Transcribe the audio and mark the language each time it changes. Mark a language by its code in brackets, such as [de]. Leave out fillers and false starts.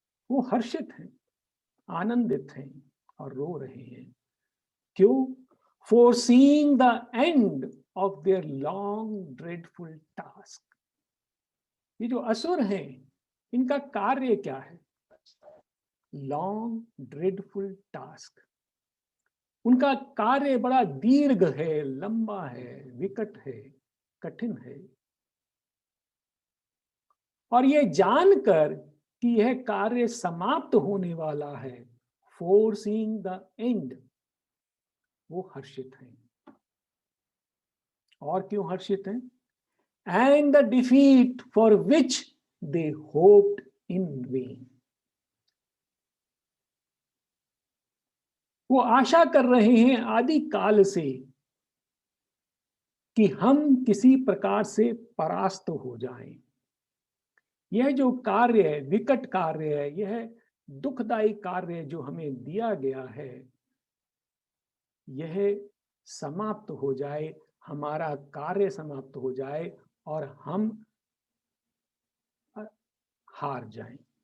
[hi] वो हर्षित हैं, आनंदित हैं और रो रहे हैं। क्यों? [en] For seeing the end of their long dreadful task। [hi] ये जो असुर हैं इनका कार्य क्या है? [en] Long dreadful task. [hi] उनका कार्य बड़ा दीर्घ है, लंबा है, विकट है, कठिन है। और ये जानकर कि यह कार्य समाप्त होने वाला है, [en] foreseeing the end, [hi] वो हर्षित हैं। और क्यों हर्षित हैं? [en] And the defeat for which they hoped in vain। [hi] वो आशा कर रहे हैं आदि काल से कि हम किसी प्रकार से परास्त हो जाएं। यह जो कार्य है, विकट कार्य है, यह दुखदायी कार्य जो हमें दिया गया है, यह समाप्त हो जाए, हमारा कार्य समाप्त हो जाए और हम हार जाएं।